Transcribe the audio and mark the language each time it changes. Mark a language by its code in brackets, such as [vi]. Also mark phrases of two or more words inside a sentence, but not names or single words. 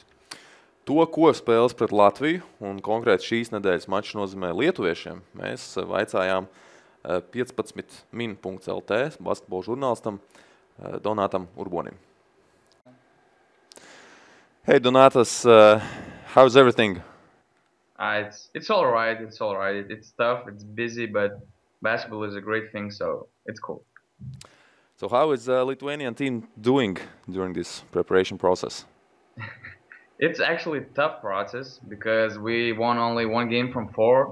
[lv] To, ko spēles pret Latviju un konkrēti šīs nedēļas mačs nozīmē lietuviešiem, mēs vaicājām 15min.lt basketbola žurnālistam Donātam Urbonim. [en] Hey Donatas, how's everything? It's all right. It's tough, it's busy, but basketball is a great thing, so it's cool. So how is the Lithuanian team doing during this preparation process? It's actually a tough process because we won only 1 game from 4.